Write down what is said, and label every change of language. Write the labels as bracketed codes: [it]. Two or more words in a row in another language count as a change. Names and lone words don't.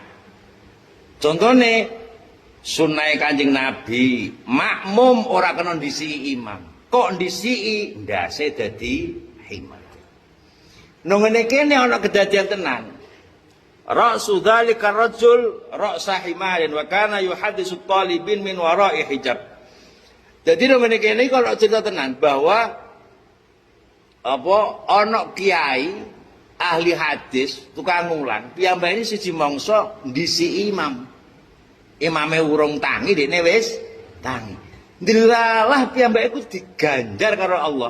[jv] Contone sunah Kanjeng Nabi, makmum ora kena ndisiki imam. Kok ndisiki ndase dadi imam. Nang ngene kene ana kedadian tenan. [ar] رأس ذلك رجل رأس حمار وكان يحدث طالبين من وراء حجاب. [jv] Jadi nang ngene kene kalau cerita tenan bahwa apa ana kiai ahli hadis tukang ngulang piyambake ini siji mangsa ndisi imam. Imame urung tangi dekne wis tangi. Ndilalah piyambake iku diganjar karo Allah.